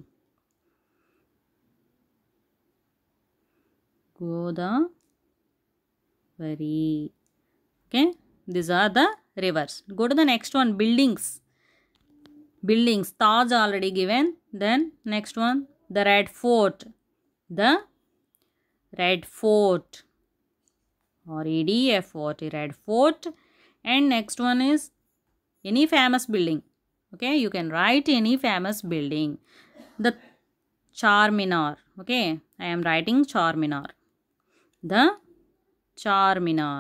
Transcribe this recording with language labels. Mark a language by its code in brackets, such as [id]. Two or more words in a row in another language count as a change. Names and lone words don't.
[en] Okay, these are the rivers. Go to the next one, buildings. Taj already given. Then next one, the Red Fort. R-E-D-F-O-R-T, Red Fort. And next one is any famous building. Okay, you can write any famous building. The Charminar. Okay, I am writing Charminar. The Charminar.